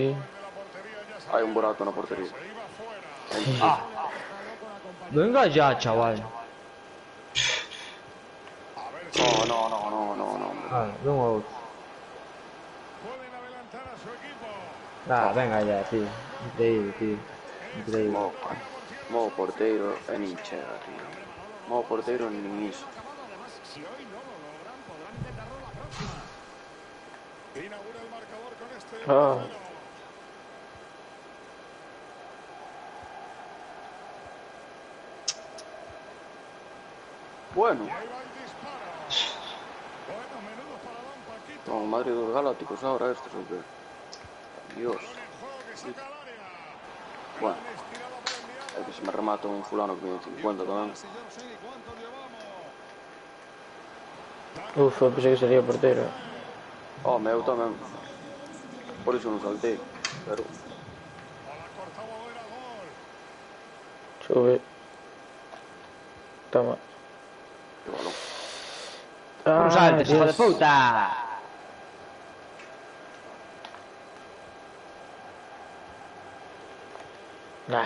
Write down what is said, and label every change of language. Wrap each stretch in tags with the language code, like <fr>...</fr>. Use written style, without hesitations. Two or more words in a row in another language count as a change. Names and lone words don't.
<es>de la portería. Ya Hay un burato en la portería. se iba fuera. Venga ya, chaval. No. Ah, venga vos. Pueden adelantar a su equipo. Ah, venga ya, tío. Increíble, tío. Increíble.</es> <gl>Modo porteiro é nin chega, tío. Modo porteiro nin iso.</gl> <es>Además, si hoy no lo logran, podrán intentarlo la próxima. Inaugura el marcador con este. Ah. Bueno, Ahí va el disparo. Bueno, menudo paradón, Paquito. no, Madrid dos Galácticos ahora estos, o qué? Dios. Balón en juego que saca al área. Bueno, Gran estirada por enviar. é que se me remata un fulano que tiene 50 tamén. Si yo no sé ni cuánto llevamos. Uf,</es> <gl>eu pensei que sería portero. Oh, meu tamén. Por iso non saltei, pero...</gl> <es>O la cortaba o era gol. Sube. Toma. Que balón. ¡No saltes, hijo de Dios. puta! Nah,</es>